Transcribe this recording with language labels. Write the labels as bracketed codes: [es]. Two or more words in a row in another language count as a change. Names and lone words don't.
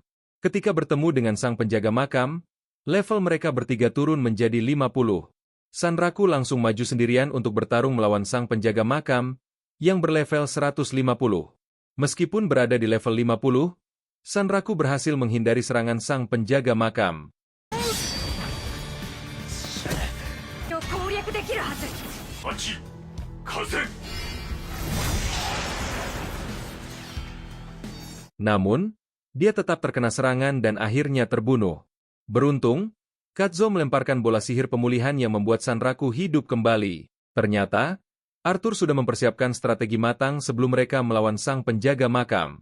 [id] Ketika bertemu dengan sang penjaga makam, level mereka bertiga turun menjadi 50. Sanraku langsung maju sendirian untuk bertarung melawan sang penjaga makam, yang berlevel 150. Meskipun berada di level 50, Sanraku berhasil menghindari serangan sang penjaga makam. [ja] 攻略できるはず。 8、河川。 [id] Namun, dia tetap terkena serangan dan akhirnya terbunuh. Beruntung, Kazuo melemparkan bola sihir pemulihan yang membuat Sanraku hidup kembali. Ternyata, Arthur sudah mempersiapkan strategi matang sebelum mereka melawan sang penjaga makam.